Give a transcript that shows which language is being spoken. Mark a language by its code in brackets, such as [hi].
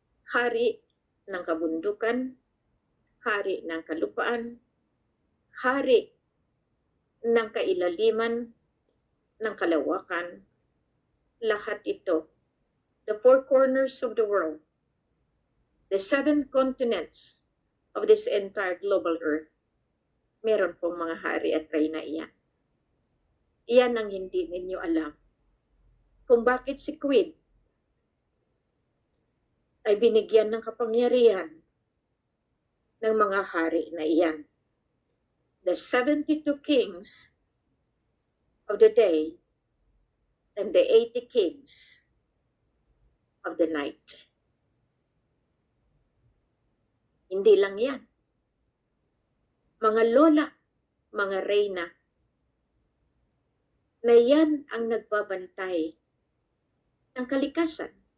[tl] Hari ng kabundukan, hari ng kalupaan, hari ng kailaliman, ng kalawakan, lahat ito, [en] the four corners of the world, the 7 continents of this entire global earth, [tl] meron pong mga hari at reyna iyan. Iyan ang hindi ninyo alam. Kung bakit si Queen ay binigyan ng kapangyarihan ng mga hari na iyan. [en] The 72 kings of the day and the 80 kings of the night. [tl] Hindi lang yan. Mga lola, mga reyna, na yan ang nagbabantay ng kalikasan.